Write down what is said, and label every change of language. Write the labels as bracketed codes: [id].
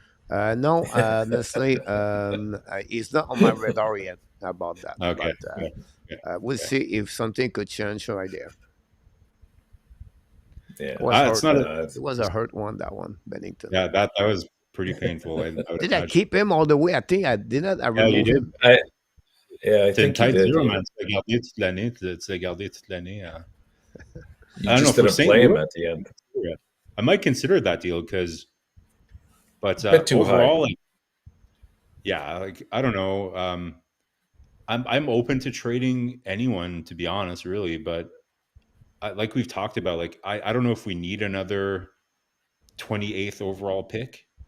[en] No, honestly, it's not on my radar yet about that. Okay. But, we'll see if something could change right there. Yeah, it was a hurt one, that one, Bennington. Yeah, that was pretty painful. Did I keep him all the way? I think I did not. I removed him. I think you did. [fr] Tu l'as gardé toute l'année. [en] You just didn't play him at the end. I might consider that deal because, but too overall, high. I don't know. I'm open to trading anyone, to be honest, really. But like we've talked about, I don't know if we need another 28th overall pick.